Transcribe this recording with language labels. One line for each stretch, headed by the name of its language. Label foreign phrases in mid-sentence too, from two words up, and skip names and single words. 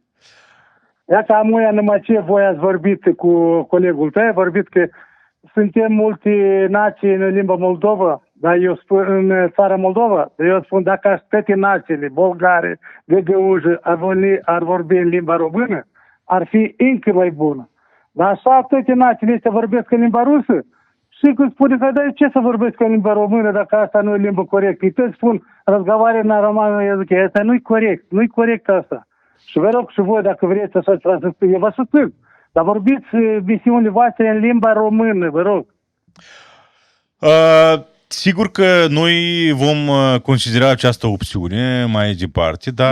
Romanian: Ia că amuia numai ce voi ați vorbit cu colegul tău, vorbit că suntem multe nații în limba Moldova, dar eu spun în țara Moldova, dar eu spun dacă toate națiile, bulgare, găgăușă, ar vorbi în limba română, ar fi încă mai bună. Dar așa toate națiile astea vorbesc în limba rusă și când spune că da, ce să vorbesc în limba română dacă asta nu e limba corectă? Îi tot spun,
Russian: разговаривай на романă языке,
Romanian: asta nu-i corect, nu-i corect asta. Și vă rog și voi, dacă vreți așa ceva să spun, eu vă susțin. Dar vorbiți visiunile voastre în limba română, vă rog. Sigur că noi vom considera această opțiune mai departe, dar...